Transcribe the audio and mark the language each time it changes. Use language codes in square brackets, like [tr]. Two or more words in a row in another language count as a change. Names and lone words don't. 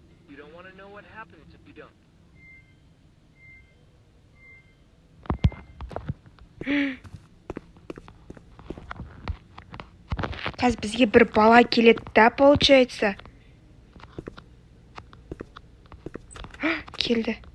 [en] You don't want to know what happens if you don't. [kk] Қазір бізге бір бала келеді да, получается. Келді.